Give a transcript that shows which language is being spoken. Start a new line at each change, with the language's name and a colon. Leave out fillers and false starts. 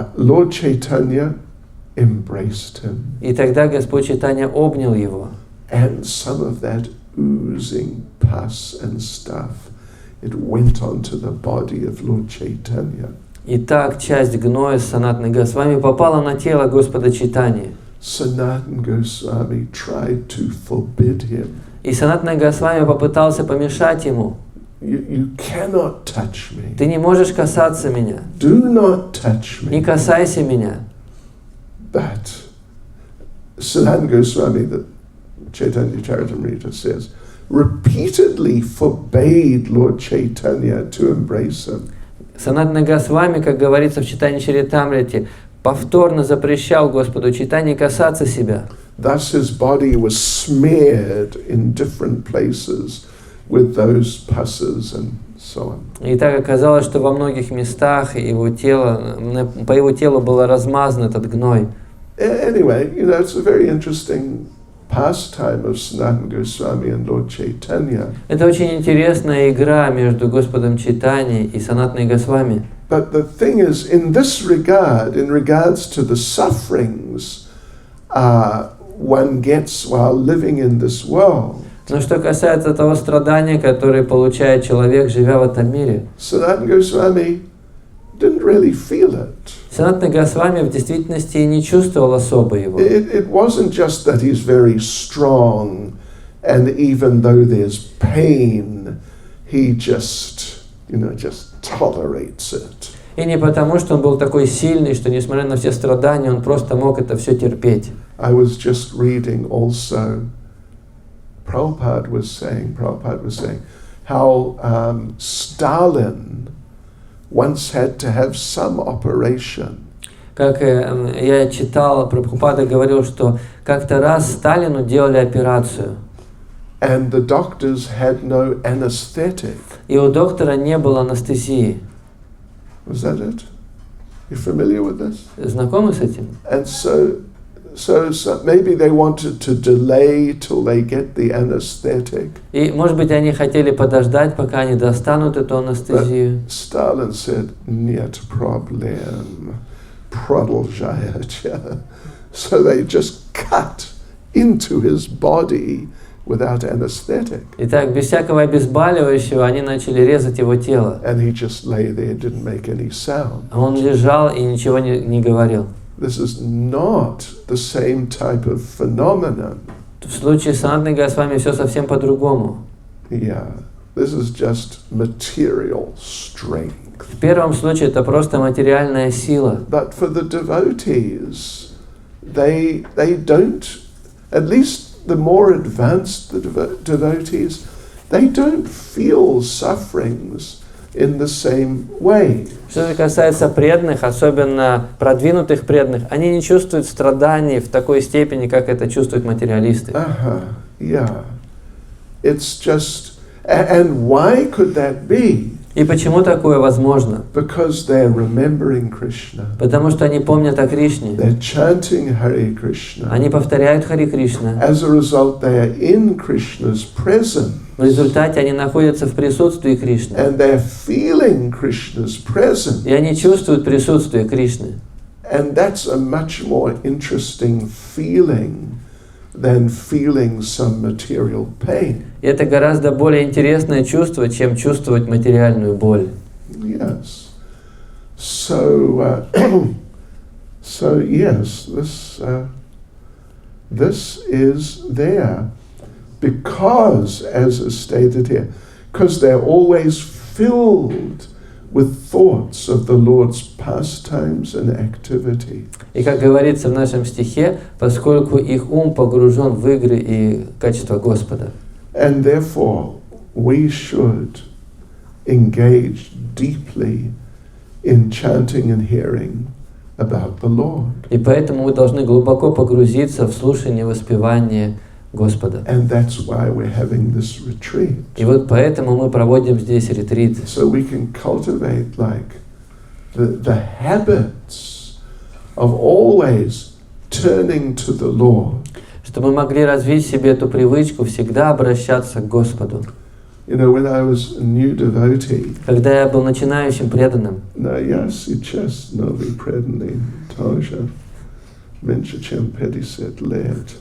English: Lord Chaitanya embraced him.
Russian: И тогда Господь Чайтанья обнял его.
English: And some of that oozing pus and stuff, it went onto the body of Lord Chaitanya.
Russian: И так часть гноя Санатаны Госвами попала на тело Господа Чайтаньи.
English: Sanatana Goswami tried to forbid him.
Russian: И Санатана Госвами попытался помешать ему.
English: You cannot touch me.
Russian: Ты не можешь касаться меня.
English: Do not touch me.
Russian: Не касайся меня.
English: But Sanatana Goswami, the Chaitanya Charitamrita says, repeatedly forbade Lord Chaitanya to embrace him.
Russian: Санатана Госвами, как говорится в Чайтанья Чаритамрите, повторно запрещал Господу Чайтанье касаться себя.
English: Thus his body was smeared in different places with those puses and so on.
Russian: И так оказалось, что во многих местах по его телу был размазан этот гной.
English: Anyway, it's a very interesting pastime of Sanatana Goswami and Lord Chaitanya.
Russian: Это очень интересная игра между Господом Чайтаньей и Санатаной Госвами.
English: But the thing is, in this regard, in regards to the sufferings one gets while living in this world,
Russian: Но что касается того страдания, которое получает человек, живя в этом мире,
English: Sanatana Goswami didn't really feel it.
Russian: Санатана Госвами в действительности не чувствовал особо его.
English: It wasn't just that he's very strong, and even though there's pain, he just tolerates it.
Russian: И не потому, что он был такой сильный, что несмотря на все страдания, он просто мог это все терпеть.
English: I was just reading also, Prabhupada was saying how Stalin once had to have some operation.
Russian: Как я читал, Прабхупада говорил, что как-то раз Сталину делали операцию.
English: And the doctors had no anesthetic.
Russian: И у доктора не было анестезии.
English: Was that it? You familiar with this?
Russian: Знакомы с этим?
English: And so So maybe they wanted to delay till they get the anesthetic.
Russian: И, может быть, они хотели подождать, пока они достанут эту анестезию.
English: Stalin said,
Russian: "Нет проблем, продолжайте."
English: So they just cut into his body without anesthetic.
Russian: Итак, без всякого обезболивающего они начали резать его тело.
English: And he just lay there, didn't make any sound.
Russian: А он лежал и ничего не говорил.
English: This is not the same type of phenomenon.
Russian: В случае с Санатной Госвами все совсем по-другому.
English: Yeah, this is just material strength.
Russian: В первом случае это просто материальная сила.
English: But for the devotees, they don't, at least the more advanced the devotees, they don't feel sufferings in the same way.
Russian: Что же касается преданных, особенно продвинутых преданных, они не чувствуют страданий в такой степени, как это чувствуют материалисты.
English: Yeah. It's just, and why could that be?
Russian: И почему такое возможно?
English: Because they're remembering Krishna.
Russian: Потому что они помнят о Кришне.
English: They're chanting Hare Krishna.
Russian: Они повторяют Харе Кришна.
English: As a result, they are in Krishna's presence.
Russian: В результате они находятся в присутствии Кришны.
English: And they're feeling Krishna's presence.
Russian: И они чувствуют присутствие Кришны.
English: And that's a much more interesting feeling than feeling some material pain.
Russian: И это гораздо более интересное чувство, чем чувствовать материальную боль.
English: Yes. So yes, this is there because, as is stated here, because they're always filled with thoughts of the Lord's pastimes and activity.
Russian: И как говорится в нашем стихе, поскольку их ум погружен в игры и качества Господа.
English: And therefore, we should engage deeply in chanting and hearing about the Lord.
Russian: И поэтому мы должны глубоко погрузиться в слушание и воспевание Господа.
English: And that's why we're having this retreat.
Russian: И вот поэтому мы проводим здесь ретрит.
English: So we can cultivate like the habits of always turning to the Lord.
Russian: Чтобы мы могли развить в себе эту привычку всегда обращаться к Господу.
English: You know, when I was a new devotee,
Russian: Когда я был начинающим преданным, я сейчас новый преданный тоже, меньше чем 50 лет.